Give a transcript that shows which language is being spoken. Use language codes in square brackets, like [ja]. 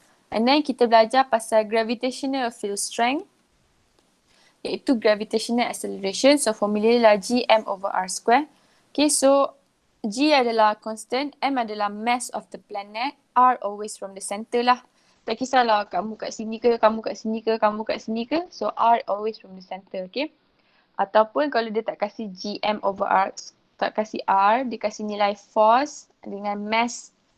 [en] And then [ms] kita belajar pasal gravitational field strength, iaitu gravitational acceleration. [en] So formula lah Gm over r square. Okay, so G adalah constant, M adalah mass of the planet, R always from the center lah. [ms] Tak kisahlah kamu kat sini ke, kamu kat sini ke, kamu kat sini ke. [en] So R always from the center, okay. [ms] Ataupun kalau dia tak kasih Gm over R, tak kasih R, dia kasih nilai force dengan mass.